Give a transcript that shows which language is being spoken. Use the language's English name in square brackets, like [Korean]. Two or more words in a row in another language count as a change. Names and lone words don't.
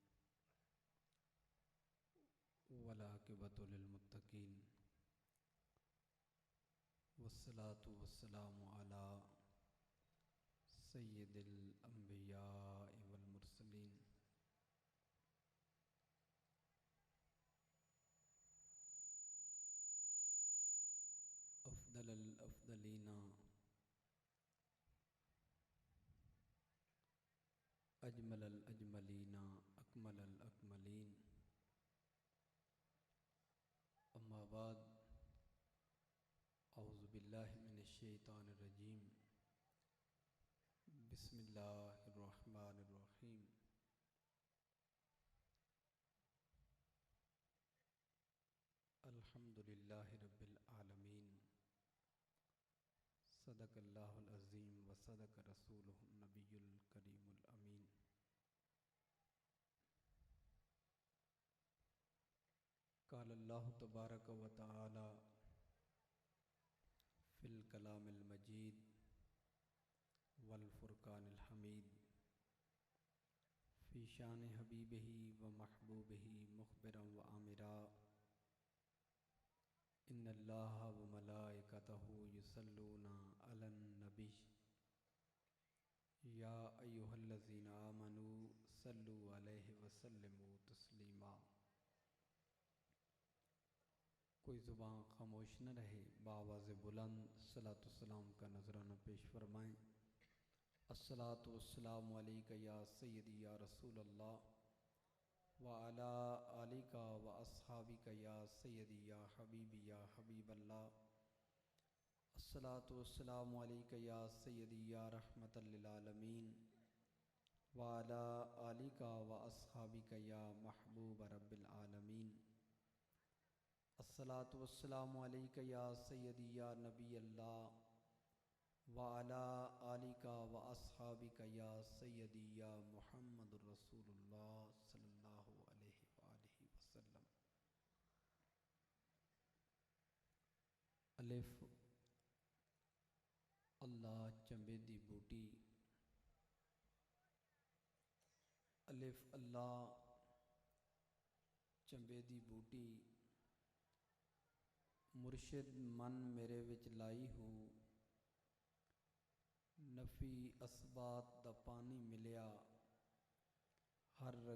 [Arabic] والعاقبة للمتقين، والصلاة والسلام على سيد الأنبياء والمرسلين. أفضل الأفضلين، أجمل الأجملين، أكمل الأكملين. أما بعد, أعوذ بالله من الشيطان الرجيم، بسم الله الرحمن الرحيم. الحمد لله رب العالمين، صدق الله العظيم وصدق رسوله النبي الكريم الأمين. قال الله تبارك وتعالى في الكلام المجيد والفرقان الحميد في شأن حبيبه ومحبوبه مخبرا وآمرا. إن الله وملائكته يصلون على النبي يا أيها الذين آمنوا صلوا عليه وسلموا تسليما. [Urdu] کوئی زبان خاموش نہ رہے، بآواز بلند صلاۃ و سلام کا نذرانہ پیش فرمائیں. [Arabic] الصلاة والسلام عليك يا سيدي يا رسول الله وعلى آلك وأصحابك يا سيدي يا حبيبي يا حبيب الله. الصلاة والسلام عليك يا سيدي يا رحمة للعالمين وعلى آلك وأصحابك يا محبوب رب العالمين. الصلاة والسلام عليك يا سيدي يا نبي الله وعلى آلك وأصحابك يا سيدي يا محمد رسول الله صلى الله عليه وآله وسلم. [Punjabi] ਅਲਿਫ਼ ਅੱਲਾਹ ਚੰਬੇ ਦੀ ਬੂਟੀ, ਅਲਿਫ਼ ਅੱਲਾਹ ਚੰਬੇ ਦੀ ਬੂਟੀ, ਮੁਰਸ਼ਿਦ ਮਨ ਮੇਰੇ ਵਿਚ ਲਾਈ ਹੂੰ। ਨਫ਼ੀ ਅਸਬਾਤ ਦਾ ਪਾਣੀ ਮਿਲਿਆ, ਹਰ